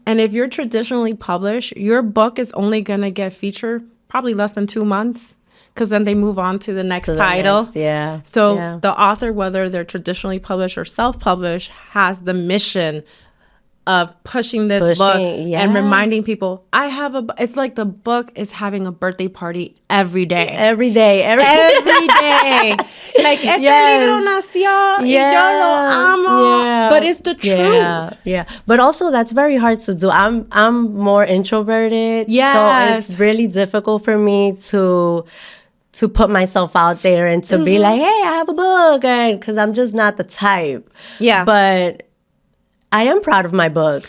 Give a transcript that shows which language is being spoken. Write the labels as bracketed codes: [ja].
[en] And if you're traditionally published, your book is only going to get featured probably less than 2 months, because then they move on to the next title. So the author, whether they're traditionally published or self-published, has the mission of pushing this book and reminding people, it's like the book is having a birthday party every day. Every day. Like, [es] este libro nació y yo lo amo. [en] But it's the truth. Yeah. But also that's very hard to do. I'm more introverted. So it's really difficult for me to put myself out there and to be like, hey, I have a book. And because I'm just not the type. Yeah. But I am proud of my book.